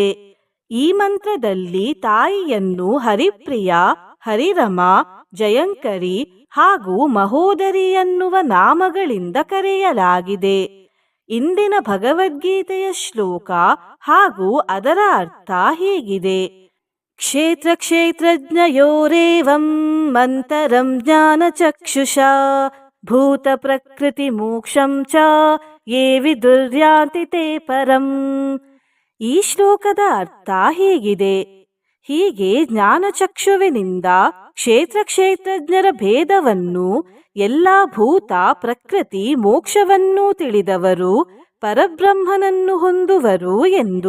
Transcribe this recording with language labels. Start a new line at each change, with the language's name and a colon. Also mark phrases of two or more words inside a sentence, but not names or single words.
Kannada: ಈ ಮಂತ್ರದಲ್ಲಿ ತಾಯಿಯನ್ನು ಹರಿಪ್ರಿಯ, ಹರಿರಮ, ಜಯಂಕರಿ ಹಾಗೂ ಮಹೋದರಿ ಎನ್ನುವ ನಾಮಗಳಿಂದ ಕರೆಯಲಾಗಿದೆ. ಇಂದಿನ ಭಗವದ್ಗೀತೆಯ ಶ್ಲೋಕ ಹಾಗೂ ಅದರ ಅರ್ಥ ಹೀಗಿದೆ.
Sanskrit: ಕ್ಷೇತ್ರ ಕ್ಷೇತ್ರಜ್ಞಯೋರೇವಂ ಮಂತರಂ ಜ್ಞಾನಚಕ್ಷುಷಾ ಭೂತ ಪ್ರಕೃತಿ ಮೋಕ್ಷಂ ಚ ಯೇ ವಿದುರ್ಯಾಂತಿ ತೇ ಪರಂ.
Kannada: ಈ ಶ್ಲೋಕದ ಅರ್ಥ ಹೀಗಿದೆ. ಹೀಗೆ ಜ್ಞಾನಚಕ್ಷುವಿನಿಂದ ಕ್ಷೇತ್ರ ಕ್ಷೇತ್ರಜ್ಞರ ಭೇದವನ್ನು, ಎಲ್ಲ ಭೂತ ಪ್ರಕೃತಿ ಮೋಕ್ಷವನ್ನೂ ತಿಳಿದವರು ಪರಬ್ರಹ್ಮನನ್ನು ಹೊಂದುವರು ಎಂದು.